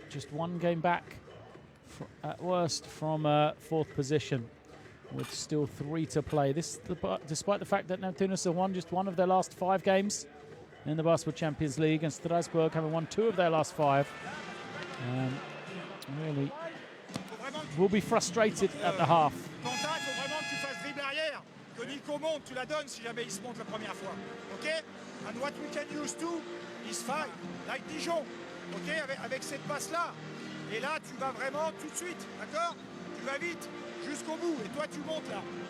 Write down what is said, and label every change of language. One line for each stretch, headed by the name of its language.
English: Just 1 game back, at worst, from 4th position, with still 3 to play. This, despite the fact that Neptunas have won just 1 of their last 5 games in the Basketball Champions League, and Strasbourg having won 2 of their last 5. Really will be frustrated at the half.
French: Quentin, il faut vraiment que tu fasses dribble arrière, que Nico monte, tu la donnes si jamais il se monte la première fois. Ok?
English: And what we can use too is five, like Dijon.
French: Ok? Avec cette passe-là. Et là, tu vas vraiment tout de suite, d'accord? Tu vas vite, jusqu'au bout, et toi tu montes là.